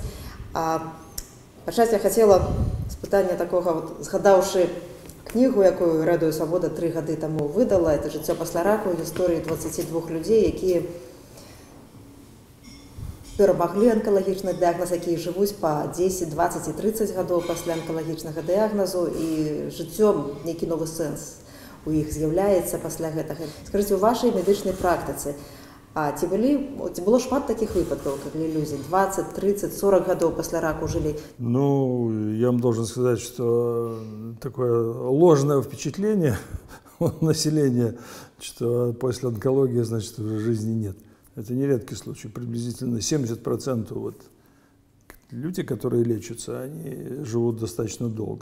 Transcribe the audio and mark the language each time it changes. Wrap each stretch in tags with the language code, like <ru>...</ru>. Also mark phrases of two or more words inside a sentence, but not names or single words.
<be>Пачаць я хацела з пытання такога, згадаўшы кнігу, якую «Радыё Свабода» 3 гады таму выдала, это «Жыццё пасля раку», гісторыі 22 людзей, якія перамаглі анкалагічны дыягназ, якія жывуць па 10, 20 і 30 гадоў пасля анкалагічнага дыягназу, і жыццём нейкі новы сэнс у іх з'яўляецца пасля гэтага. Скажыце, у вашай медычнай практыцы ці было шмат таких выпадков,</be> <ru>когда люди 20, 30, 40 годов после раку жили? Ну, я вам должен сказать, что такое ложное впечатление у населения, что после онкологии, значит, уже жизни нет. Это не редкий случай. Приблизительно 70% вот люди, которые лечатся, они живут достаточно долго.</ru>